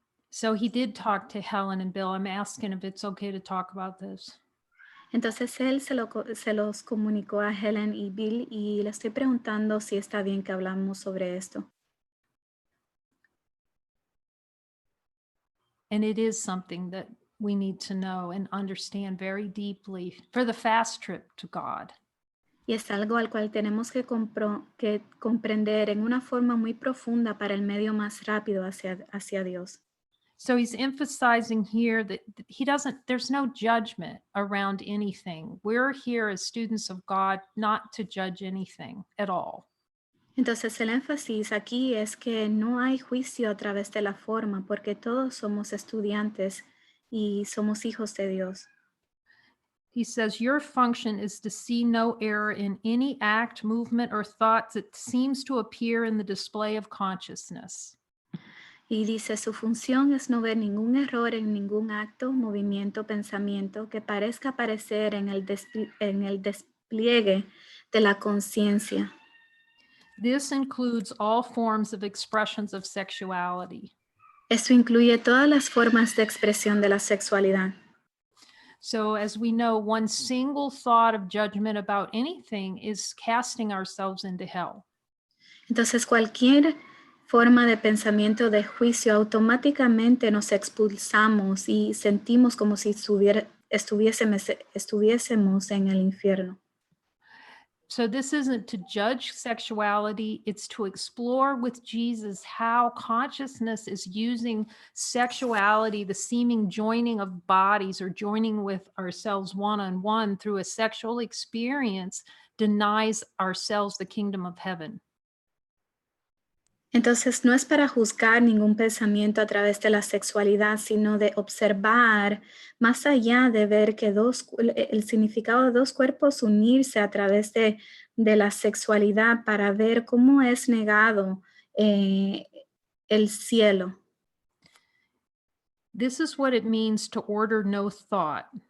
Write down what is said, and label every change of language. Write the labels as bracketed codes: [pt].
[en] So he did talk to Helen and Bill. I'm asking if it's okay to talk about this. [es] Entonces él se los comunicó a Helen y Bill y le estoy preguntando si está bien que hablamos sobre esto. [en] And it is something that we need to know and understand very deeply for the fast trip to God. [es] Y es algo al cual tenemos que comprender en una forma muy profunda para el medio más rápido hacia Dios. [en] So he's emphasizing here that there's no judgment around anything. We're here as students of God not to judge anything at all. [es] Entonces el énfasis aquí es que no hay juicio a través de la forma, porque todos somos estudiantes y somos hijos de Dios. [en] He says, your function is to see no error in any act, movement, or thought that seems to appear in the display of consciousness. [es] Y dice, su función es no ver ningún error en ningún acto, movimiento, pensamiento que parezca aparecer en el despliegue de la conciencia. [en] This includes all forms of expressions of sexuality. [es] Esto incluye todas las formas de expresión de la sexualidad. [en] So as we know, one single thought of judgment about anything is casting ourselves into hell. [es] Entonces cualquier forma de pensamiento de juicio automáticamente nos expulsamos y sentimos como si estuviésemos en el infierno. [en] So this isn't to judge sexuality, it's to explore with Jesus how consciousness is using sexuality, the seeming joining of bodies or joining with ourselves one-on-one through a sexual experience denies ourselves the kingdom of heaven. [es] Entonces no es para juzgar ningún pensamiento a través de la sexualidad, sino de observar más allá de ver que el significado de dos cuerpos unirse a través de la sexualidad para ver cómo es negado el cielo. [en] This is what it means to order no thought.